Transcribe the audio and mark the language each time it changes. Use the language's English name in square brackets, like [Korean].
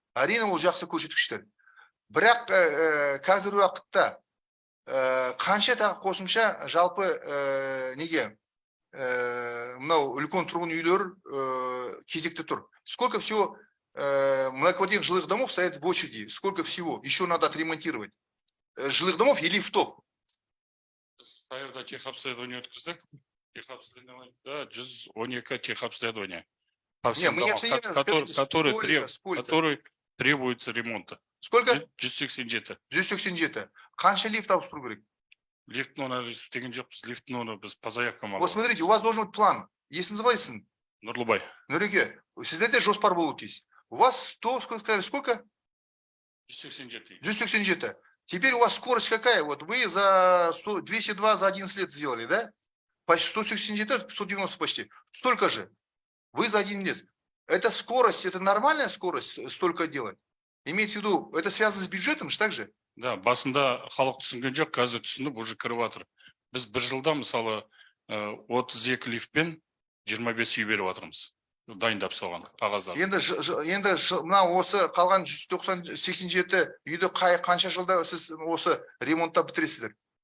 [Kazakh] Әрине ол жақсы көрсеткіштер. Бірақ қазір уақытта қанша тағы қосымша жалпы неге мынау үлкен тұрғын үйлер кезекте тұр. [Russian] Сколько всего многоквартирных жилых домов стоят в очереди? Сколько всего еще надо отремонтировать? Жилых домов и лифтов? [Kazakh] Таяуда техобследование өткіздік. Техобследованияда 112 техобследования. [Russian] По всем мы не домам, которые требуются ремонта. Сколько? 187. 187. [Kazakh] Қанша лифт ауыстыру керек? Лифт номер деген жоқпыз. Лифт номер біз [Russian] по заявкам. Вот смотрите, у вас должен быть план. [Kazakh] Есіңіз қалайсың? Нұрлыбай. Нұреке, сіздерде жоспар болуы тиіс. [Russian] У вас 100, сколько? 187. 187. Теперь у вас скорость какая? Вот вы за 202 за 11 лет сделали, да? Почти 187, 190 почти. Столько же. Вы за 1 лет. Это скорость, это нормальная скорость столько делать? Имеется в виду, это связано с бюджетом же так же? [Kazakh] Да, басында халық түсінген жоқ, қазір түсініп уже кіріп жатыр. Біз бір жылда мысалы 32 лифтпен 25 үй беріп жатырмыз. Дайындап салған қағаздар. Енді мына осы қалған 187 үйді қанша жылда сіз осы ремонттап бітіресіздер?